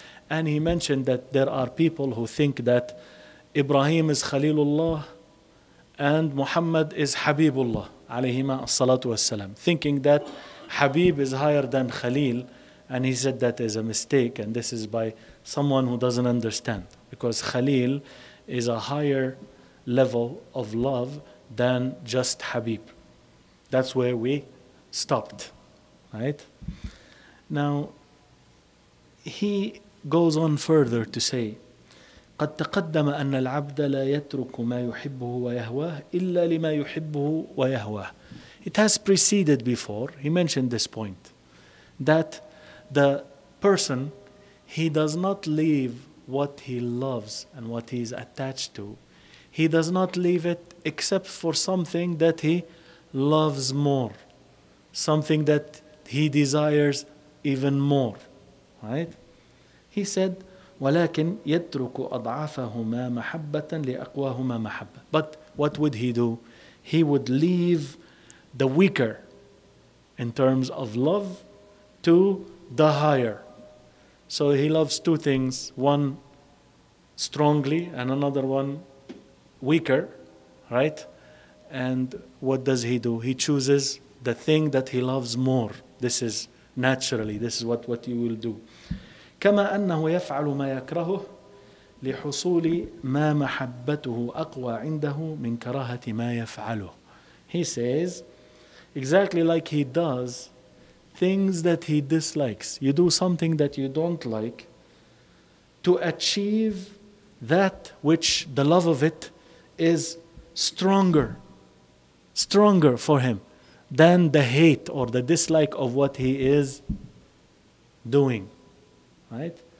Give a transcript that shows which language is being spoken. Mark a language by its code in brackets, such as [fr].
[en] And he mentioned that there are people who think that Ibrahim is Khalilullah and Muhammad is Habibullah alayhima as-salatu was-salam, thinking that Habib is higher than Khalil. And he said that is a mistake, and this is by someone who doesn't understand, because Khalil is a higher level of love than just Habib. That's where we stopped, right? Now, he goes on further to say, [ar] قد تقدم أن العبد لا يترك ما يحبه ويهواه إلا لما يحبه ويهواه. [en] It has preceded before, he mentioned this point, that the person, he does not leave what he loves and what he is attached to. He does not leave it except for something that he loves more, something that he desires even more, right? He said, [ar] ولكن يترك أضعافهما محبة لأقواهما محبة. [en] But what would he do? He would leave the weaker in terms of love to the higher. So he loves two things, one strongly and another one weaker, right? And what does he do? He chooses the thing that he loves more. This is naturally, this is what you will do. [ar] كما أنه يفعل ما يكرهه لحصول ما محبته أقوى عنده من كراهة ما يفعله. [en] He says, exactly like he does things that he dislikes. You do something that you don't like to achieve that which the love of it is stronger for him than the hate or the dislike of what he is doing. Right?